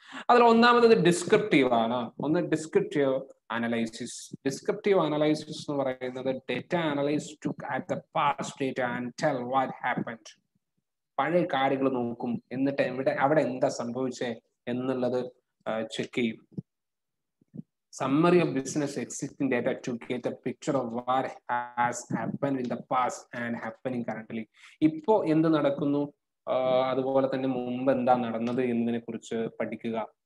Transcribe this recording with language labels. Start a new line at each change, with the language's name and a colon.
Malayalam: അതിൽ ഒന്നാമത് ഡിസ്ക്രിപ്റ്റീവ് ആണ്. ഒന്ന് ഡിസ്ക്രിപ്റ്റീവ് അനലൈസിസ്.
English: descriptive analysis
Malayalam: എന്ന് പറയുന്നത്
English: Data analyse took at the past data and tell what happened.
Malayalam: പഴയ കാര്യങ്ങൾ നോക്കും, എന്നിട്ട് അവിടെ എന്താ സംഭവിച്ചേ എന്നുള്ളത് ചെക്ക് ചെയ്യും.
English: Summary of business existing data to get a picture of what has happened in the past and happening currently.
Malayalam: ഇപ്പോ എന്ത് നടക്കുന്നു, അതുപോലെ തന്നെ മുമ്പ് എന്താ നടന്നത് എന്നതിനെ കുറിച്ച് പഠിക്കുക.